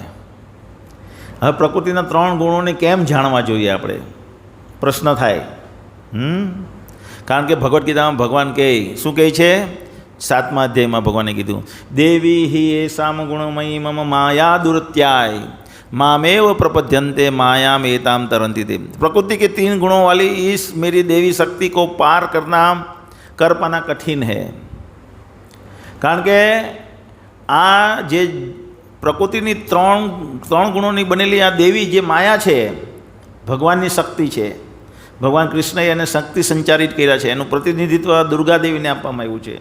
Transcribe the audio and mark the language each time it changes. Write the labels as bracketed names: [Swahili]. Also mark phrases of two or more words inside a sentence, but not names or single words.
[Gujarati] હવે પ્રકૃતિના 3 ગુણોને કેમ જાણવા જોઈએ આપણે, પ્રશ્ન થાય. કારણ કે ભગવદ્ ગીતામાં ભગવાન કહે, શું કહે છે? 7મા અધ્યાયમાં ભગવાને કીધું, [Sanskrit] દેવી હિ એસામ ગુણમયી મમ માયા દુરત્યાય मामेव प्रपद्यन्ते मायाम एताम तरंती ते. [Hindi] प्रकृति के 3 गुणों वाली इस मेरी देवी शक्ति को पार कर पाना कठिन है. [Gujarati] કારણ કે આ જે પ્રકૃતિની 3 ગુણોની બનેલી આ દેવી જે માયા છે, ભગવાનની શક્તિ છે. ભગવાન કૃષ્ણએ એને શક્તિ સંચારિત કર્યા છે. એનું પ્રતિનિધિત્વ દુર્ગાદેવીને આપવામાં આવ્યું છે.